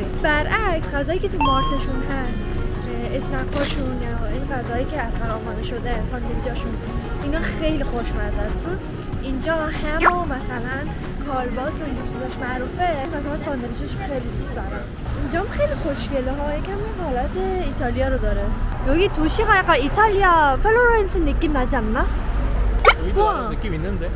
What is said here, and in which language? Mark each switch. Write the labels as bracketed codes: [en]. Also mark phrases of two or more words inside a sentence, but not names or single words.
[fa] برعکس غذایی که تو مارتشون هست استنکاشون یا این غذایی که اصلا آماده شده ساندویچاشون اینا خیلی خوشمزه است. چون اینجا همو مثلا کالباس و اینجور چیزاش معروفه. مثلا ساندویچش خیلی دوست دارم. اینجا هم خیلی خوشگله ها. یکم حالت ایتالیا رو داره. [ko] 여기 도시가 약간 이탈리아 플로렌스 느낌 나지 않나? 여기도 느낌 있는데?